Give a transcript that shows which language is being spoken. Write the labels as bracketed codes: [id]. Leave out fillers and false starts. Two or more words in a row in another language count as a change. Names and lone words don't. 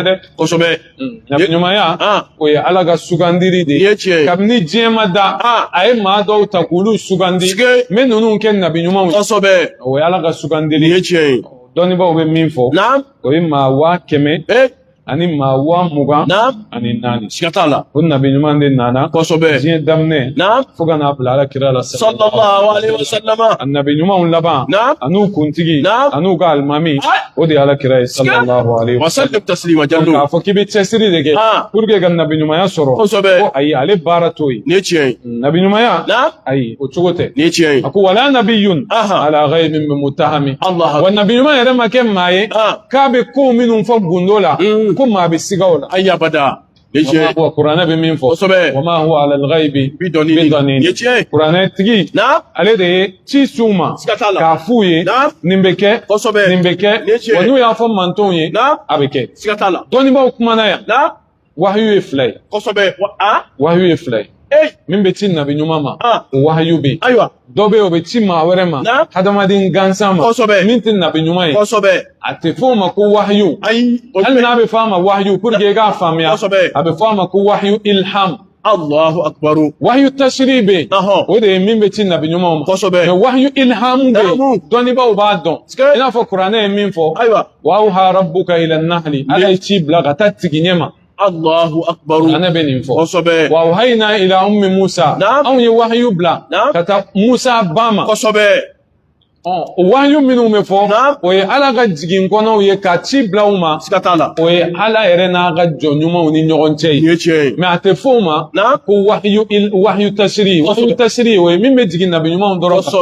[bm] dɛ kosɛbɛ nabiɲumanya o ye ala ka sugandiri de ye kabini diɲɛ ma da a ye maa dɔw ta k'olu sugandi n bɛ ninnu kɛ nabiɲumanw kosɛbɛ o ye ala ka sugandiri ye dɔnnibaw bɛ min fɔ o ye maa 100 ani maa 20 ani 4 siga t'a la o nabiɲuman de nana kosɛbɛ diɲɛ daminɛ fo ka n'a bila ala kira la [ar] صلى الله عليه وسلم [bm] a nabiɲumanw laban an'u kuntigi an'u ka alimami o de ye ala kira ye [ar] صلى الله عليه وسلم تسليما [bm] jando k'a fɔ k'i bɛ cɛsiri de kɛ pour que ka nabiɲumanya sɔrɔ kosɛbɛ ko ayi ale baara t'o ye ni tiɲɛ ye nabiɲumanya ayi o cogo tɛ ni tiɲɛ ye a ko [ar] ولا نبي على غيب متهم [bm] wa nabiɲuman yɛrɛ ma kɛ maa ye k'a bɛ ko minnu fɔ gundo la ko maa bɛ siga o la ayi abada kuranɛ bɛ min fɔ [ar] وما هو على الغيب بضنين [bm] kuranɛ tigi ale de ye ci s'u ma k'a f'u ye nin bɛ kɛ nin bɛ kɛ wa n'u y'a fɔ mantonw ye a bɛ kɛ dɔnnibaw kumana yan wahyu ye 2 ye wahyu ye 2 ye min bɛ ci nabiɲuman ma o wahyu bɛ yen dɔ bɛ yen o bɛ ci maa wɛrɛ ma hadamaden gansan ma min tɛ nabiɲuman ye a tɛ fɔ o ma ko wahyu hali n'a bɛ fɔ a ma wahyu pour que i k'a faamuya a bɛ fɔ a ma ko [ar] وحي إلهام الله أكبر. وحي تشريع [bm] be o de min be ci nabi ɲumanw ma Kosɛbɛ. mais [ar] وحي إلهام [bm] be Ilhamu. dɔnnibaw b'a dɔn Sikɛ. i n'a fɔ kuranɛ ye min fɔ Ayiwa. [ar] وأوحى ربك إلى النحل [bm] ala ye ci bila ka taa tigi ɲɛ ma [ar] الله أكبر. [bm] kuranɛ bɛ nin fɔ Kosɛbɛ. [ar] وأوحينا إلى أم موسى [bm] Naam. anw ye wahyu bila Naam. ka taa musa ba ma Kosɛbɛ. o wahyu minnu bɛ fɔ Naam. o ye ala ka jigin kɔnɔw ye ka ci bila u ma Siga t'a la. o ye ala yɛrɛ n'a ka jɔn ɲumanw ni ɲɔgɔn cɛ Nin ye ye tiɲɛ ye. mais a tɛ fɔ o ma Naam. ko [ar] وحي تشريع وحي تشريع [bm] o ye min bɛ jigin nabi ɲumanw dɔrɔn kan